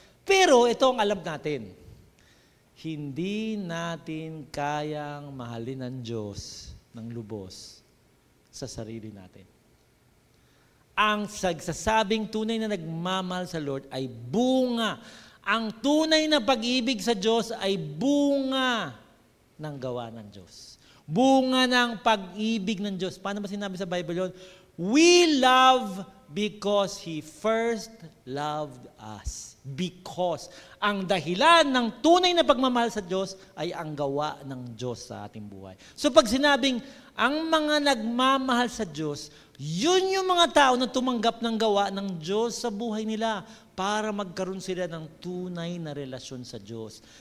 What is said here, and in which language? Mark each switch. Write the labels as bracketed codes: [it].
[tl] Pero ito ang alam natin. Hindi natin kayang mahalin ang Diyos ng lubos sa sarili natin. Ang sagsasabing tunay na nagmamahal sa Lord ay bunga. Ang tunay na pag-ibig sa Diyos ay bunga ng gawa ng Diyos. Bunga ng pag-ibig ng Diyos. Paano ba sinabi sa Bible yun? [en] We love because He first loved us. [tl] Because ang dahilan ng tunay na pagmamahal sa Diyos ay ang gawa ng Diyos sa ating buhay. So pag sinabing ang mga nagmamahal sa Diyos, yun yung mga tao na tumanggap ng gawa ng Diyos sa buhay nila para magkaroon sila ng tunay na relasyon sa Diyos.